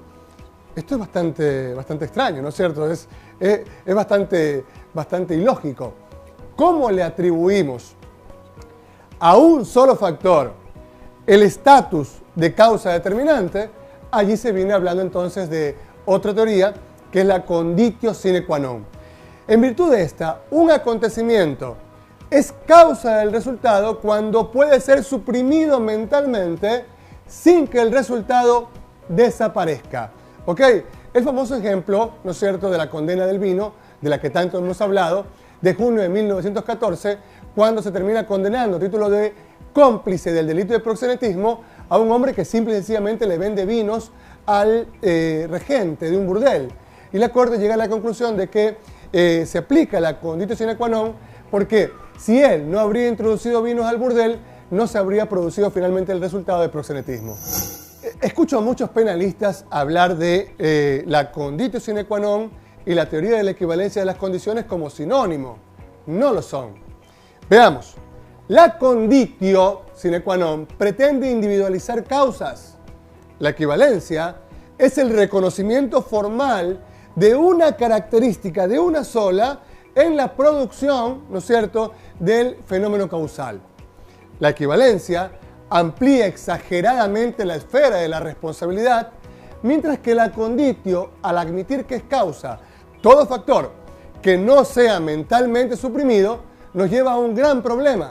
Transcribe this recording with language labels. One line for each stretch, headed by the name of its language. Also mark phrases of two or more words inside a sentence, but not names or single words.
Spanish: Esto es bastante extraño, ¿no es cierto? Es bastante ilógico. ¿Cómo le atribuimos a un solo factor el estatus de causa determinante? Allí se viene hablando entonces de otra teoría, que es la
Latin: conditio sine qua non.
Spanish: En virtud de esta, un acontecimiento es causa del resultado cuando puede ser suprimido mentalmente sin que el resultado desaparezca. ¿Ok? El famoso ejemplo, ¿no es cierto?, de la condena del vino, de la que tanto hemos hablado, de junio de 1914, cuando se termina condenando a título de cómplice del delito de proxenetismo a un hombre que simple y sencillamente le vende vinos al regente de un burdel. Y la Corte llega a la conclusión de que se aplica la
Latin: conditio sine qua non
Spanish: porque si él no habría introducido vinos al burdel, no se habría producido finalmente el resultado de proxenetismo. Escucho a muchos penalistas hablar de la
Latin: conditio sine qua non
Spanish: y la teoría de la equivalencia de las condiciones como sinónimo. No lo son. Veamos. La
Latin: conditio sine qua non
Spanish: pretende individualizar causas. La equivalencia es el reconocimiento formal de una característica, de una sola, en la producción, ¿no es cierto?, del fenómeno causal. La equivalencia amplía exageradamente la esfera de la responsabilidad, mientras que la conditio, al admitir que es causa todo factor que no sea mentalmente suprimido, nos lleva a un gran problema.